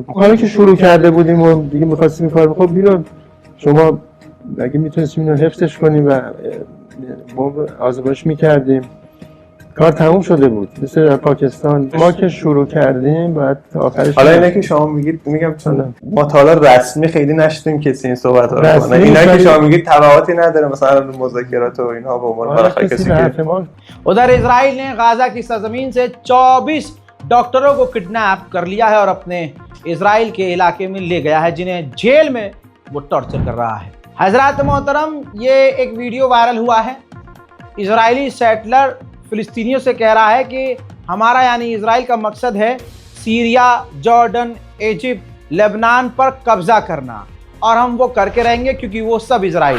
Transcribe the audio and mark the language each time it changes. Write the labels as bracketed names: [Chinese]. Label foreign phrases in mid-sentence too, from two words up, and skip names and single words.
[Persian] کاری که شروع کرده بودیم و دیگه می‌خواستیم این کارو، خب اینو شما اگه میتونستیم اینو حفظش کنیم و بمب آزمایش می‌کردیم کار تموم شده بود. مثل پاکستان ما که شروع کردیم بعد تا آخرش. حالا اینه که شما میگید، میگم چون ما تا حالا رسمی خیلی نشدیم کسی این صحبت رو کنه، اینا که شما میگید تبعاتی نداره مثلا مذاکرات و اینها به عنوان بالاخره کسی که [Hindi] उधर इजराइल ने गाजा की सरजमीन से 24 डॉक्टरों को किडनैप कर लिया है और अपने इजराइल के इलाके में ले गया है, जिन्हें जेल में वो टॉर्चर कर रहा है। हजरात मोहतरम, ये एक वीडियो वायरल हुआ है। इजरायली सेटलर फिलिस्तीनियों से कह रहा है कि हमारा यानी इजराइल का मकसद है सीरिया, जॉर्डन, इजिप्ट, लेबनान पर कब्जा करना, और हम वो करके रहेंगे क्योंकि वो सब इजराइल।